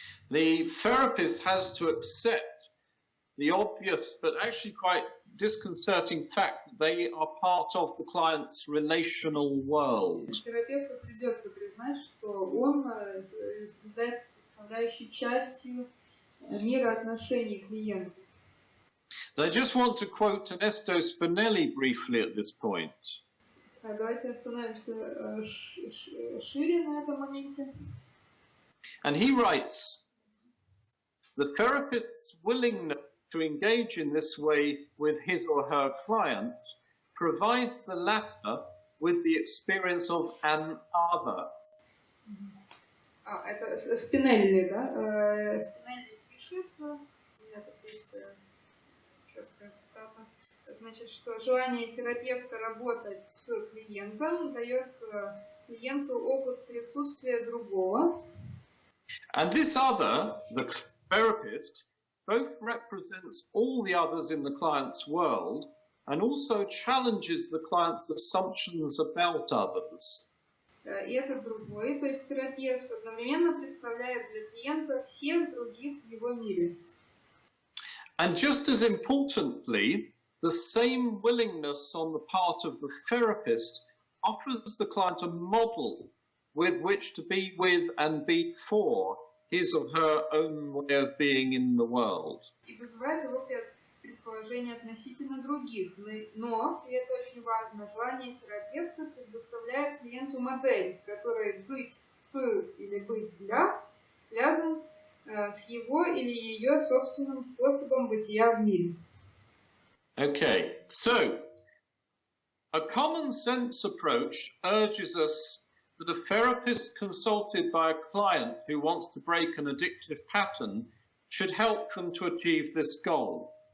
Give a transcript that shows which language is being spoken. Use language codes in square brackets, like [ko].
[en] The therapist has to accept the obvious but actually quite disconcerting fact that they are part of the client's relational world. [ru] Терапевту придется признать, что он является составляющей частью мира отношений клиента. [en] So I just want to quote Ernesto Spinelli briefly at this point. [ru] Давайте остановимся шире на этом моменте. [en] And he writes, the therapist's willingness to engage in this way with his or her client provides the latter with the experience of an other. [ru] Это Спинелли, да? Спинелли пишет, у меня тут есть четкая цитата, значит, что желание терапевта работать с клиентом дает клиенту опыт присутствия другого. [en] And this other, the therapist, both represents all the others in the client's world and also challenges the client's assumptions about others. [ru] И этот другой, то есть терапевт, одновременно представляет для клиента всех других в его мире. [en] And just as importantly, the same willingness on the part of the therapist offers the client a model with which to be with and be for his or her own way of being in the world. [ru] И вызывает его предположение относительно других, но, и это очень важно, желание терапевта предоставляет клиенту модель, с которой быть с или быть для связан с его или ее собственным способом бытия в мире. [en] Okay, so a common sense approach urges us that a therapist consulted by a client who wants to break an addictive pattern should help them to achieve this goal.